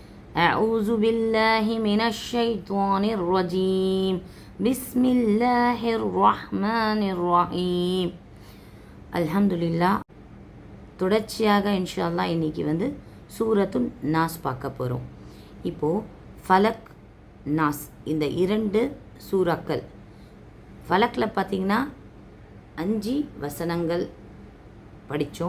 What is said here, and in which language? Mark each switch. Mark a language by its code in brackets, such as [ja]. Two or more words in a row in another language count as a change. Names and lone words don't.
[ar] أعوذ بالله من الشيطان الرجيم بسم الله الرحمن الرحيم الحمد لله. [ta] தொடர்ச்சியாக [ar] إن شاء الله [ta] இன்றைக்கி சூரத்துன் நாஸ் பார்க்க போகிறோம். இப்போது ஃபலக் நாஸ் இந்த இரண்டு சூறாக்கள். ஃபலக்கில் பார்த்திங்கன்னா 5 வசனங்கள் படித்தோம்.